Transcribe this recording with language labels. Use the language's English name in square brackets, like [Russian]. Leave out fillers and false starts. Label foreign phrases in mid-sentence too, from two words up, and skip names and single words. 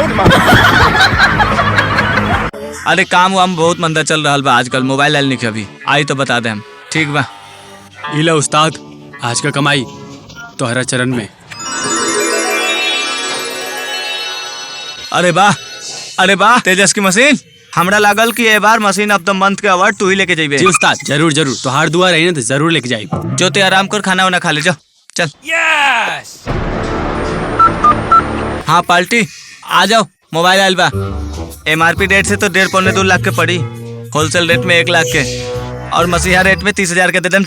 [Bhojpuri] अरे काम वाम बहुत मंदा चल रहा बा आजकल, मोबाइल आयल नहीं अभी आई तो बता दे हम। ठीक बा। इला उस्ताद, आज का कमाई तोहरा चरण में। अरे वाह तेजस की मशीन। हमरा लागल कि ए बार [English] machine of the month [Bhojpuri] के अवार्ड तू ही लेके जाइबे। जी उस्ताद, जरूर जरूर, तोहार दुआ रही ना तो जरूर लेके जाई। जो ते आराम कर, खाना वाना खा ले जा। चल हाँ पार्टी आ जाओ। मोबाइल आयल बा। [English] MRP rate [Bhojpuri] से तो 1.5-2 लाख के पड़ी, [English] wholesale rate [Bhojpuri] में 1 लाख के, और मसीहा रेट में 30,000 के दे देम।